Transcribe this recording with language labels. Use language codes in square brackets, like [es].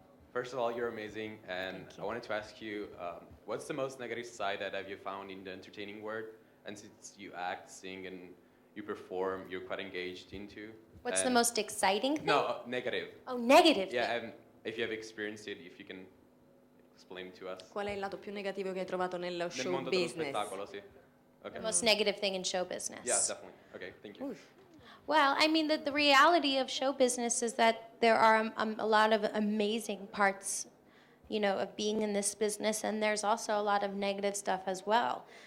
[en] First of all, you're amazing, and I wanted to ask you, what's the most negative side that have you found in the entertaining world? And since you act, sing, and you perform, you're quite engaged into. What's the most exciting thing? No, negative. Oh, negative. Yeah, and if you have experienced it, if you can explain to us. [it] Qual è il lato più negativo che hai trovato nello show mondo dello [en] business? [it] spettacolo, sì. Okay. [en] The most negative thing in show business. Yeah, definitely. Okay, thank you. Oof. Well, I mean, the reality of show business is that there are a lot of amazing parts, of being in this business, and there's also a lot of negative stuff as well.